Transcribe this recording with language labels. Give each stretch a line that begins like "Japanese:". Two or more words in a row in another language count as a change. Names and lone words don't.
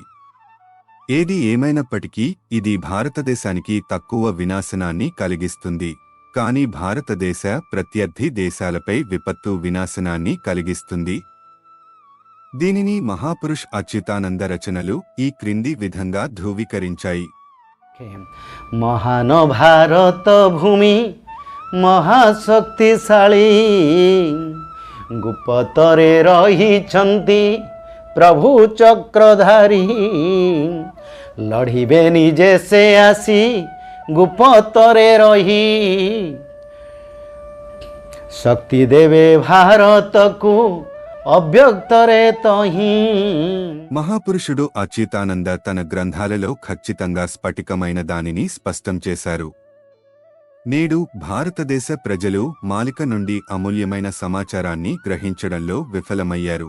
Telugu: ఏది ఏమైనప్పటికీ ఇది భారతదేశానికి తక్కువ వినాశనాన్ని కలిగిస్తుంది, కానీ భారతదేశ ప్రత్యర్థి దేశాలపై విపత్తు వినాశనాన్ని కలిగిస్తుంది. దీనిని మహాపురుష్ అచ్యుతానంద రచనలు ఈ క్రింది విధంగా ధృవీకరించాయి.
Odia: ମହାନ ଭାରତ ଭୂମି ମହାଶକ୍ତିଶାଳୀ ଗୁପ୍ତରେ ରହିଛନ୍ତି ପ୍ରଭୁ ଚକ୍ରଧାରୀ ଲଢ଼ିବେ ନିଜେ ସେ ଆସି ଗୁପ୍ତରେ ରହି ଶକ୍ତି ଦେବେ ଭାରତକୁ ଅବ୍ୟକ୍ତରେ ତହିଁ.
Telugu: మహాపురుషుడు అచ్యుతానంద తన గ్రంథాలలో ఖచ్చితంగా స్ఫటికమైన దానిని స్పష్టం చేశారు. నేడు భారతదేశ ప్రజలు మాలిక నుండి అమూల్యమైన సమాచారాన్ని గ్రహించడంలో విఫలమయ్యారు.